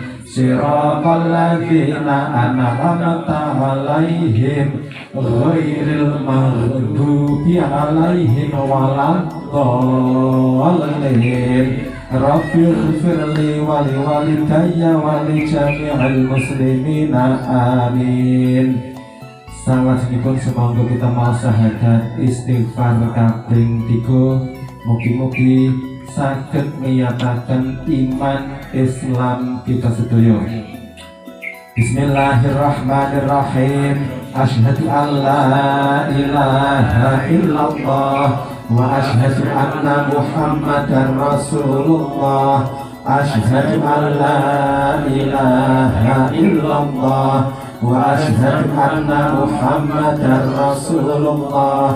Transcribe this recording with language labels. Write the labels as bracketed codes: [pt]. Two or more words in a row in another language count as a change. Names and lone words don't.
[ar] صراط الذين أنعمت عليهم غير المغضوب عليهم ولا الضالين. رب اغفر لي ولوالدي ولجميع المسلمين آمين. [jv] Salajengipun sumangga kita mau syahadat istighfar kaping 3. Mugi-mugi saged ngiyataken iman Islam kita sedaya. [ar] بسم الله الرحمن الرحيم أشهد أن لا إله إلا الله وأشهد أن محمدا رسول الله. أشهد أن لا إله إلا الله وأشهد أن محمدا رسول الله.